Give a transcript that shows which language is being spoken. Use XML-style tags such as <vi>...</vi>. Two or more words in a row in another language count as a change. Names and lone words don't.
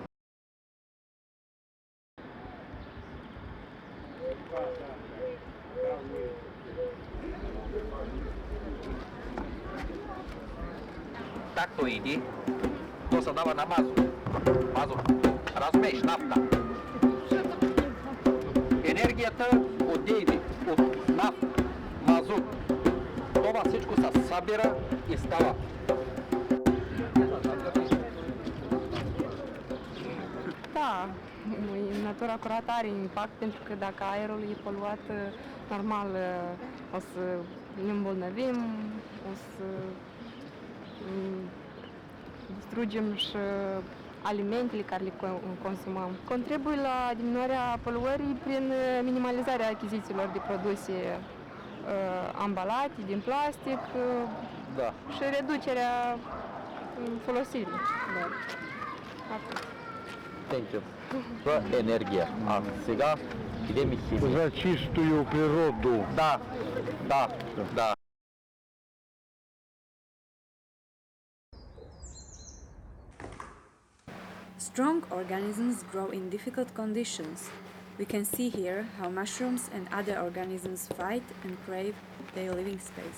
<sk>Takto ide, to sa dáva na mazut.</sk> <sr>Razumeš, nafta.</sr> <bg>Енергията отиде от нафта, мазут. Това всичко се събира и става.</bg> <ro>Da, natura curată are impact pentru că dacă aerul e poluat, normal o să ne îmbolnăvim, o să distrugem și alimentele care le consumăm. Contribuie la diminuarea poluării prin minimalizarea achizițiilor de produse ambalate din plastic și reducerea folosirii. Atât.</ro> <en>Thank you.</en> <bg>Енергия. А сега идем и химия.</bg> <ru>За чистую природу. Да, да, да.</ru> <en>Strong organisms grow in difficult conditions. We can see here how mushrooms and other organisms fight and crave their living space.</en>